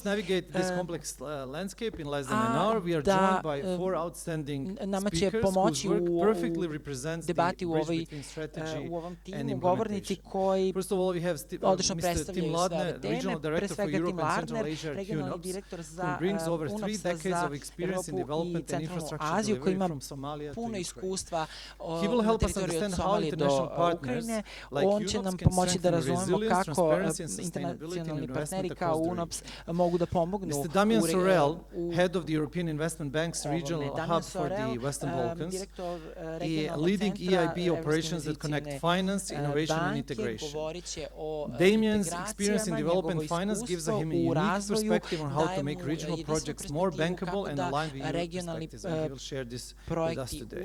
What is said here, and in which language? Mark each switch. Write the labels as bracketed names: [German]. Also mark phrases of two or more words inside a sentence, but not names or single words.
[Serbian] Nama će pomoći u debati u ovom timu govornici koji odlično predstavljaju sve ove teme, pre svega tim Lardner, regionalni direktor za UNOPS-a za Evropu i centralnu Aziju, koji ima puno iskustva na teritoriju od Somalije do Ukrajine. On će nam pomoći da razumemo kako internacionalni partneri kao UNOPS mogu da pomognu u [English] Damien Sorrell, head of the European Investment Bank's regional hub for the Western Balkans, leading EIB operations that connect finance, innovation and integration. Damien's experience in development finance gives him a unique perspective on how to make regional projects more bankable and aligned with European perspectives, and he will share this with us today.